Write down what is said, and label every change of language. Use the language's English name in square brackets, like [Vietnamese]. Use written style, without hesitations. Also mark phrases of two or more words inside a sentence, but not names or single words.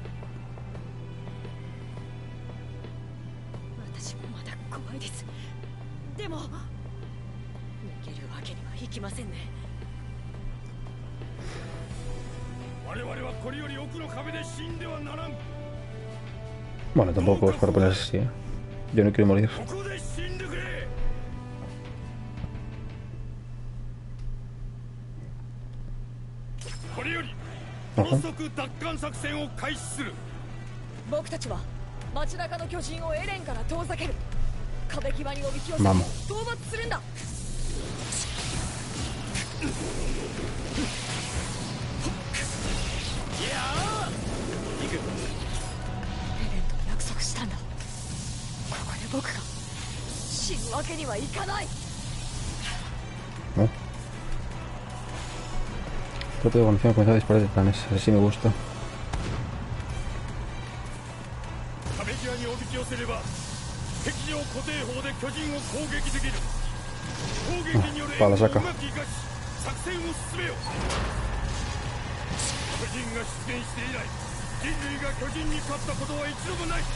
[Japanese] 私もまだ怖いです。でも逃げるわけにはいきませんね。我々はこれより奥の壁で死んではならん。 [Spanish] Bueno, tampoco es para ponerse así, ¿eh? Yo no quiero morir. [Japanese] ここで死んでくれ。これより高速奪還作戦を開始する。僕たちは街中の巨人をエレンから遠ざける。壁際におびき寄せ、討 [Spanish] Vamos. [Japanese] 伐するんだ。いやあ、行く。エレンと約束したんだ。ここで僕が死ぬわけにはいかない。 [Spanish] ¿No? Propio cuando encima comenzaba a disparar de planes, así sí me gusta. [Japanese] 壁際におびき寄せれば敵上固定砲で巨人を攻撃できる。攻撃による援護をうまく生かし作戦を進めよ。巨人が出現して以来、人類が巨人に勝ったことは一度もない。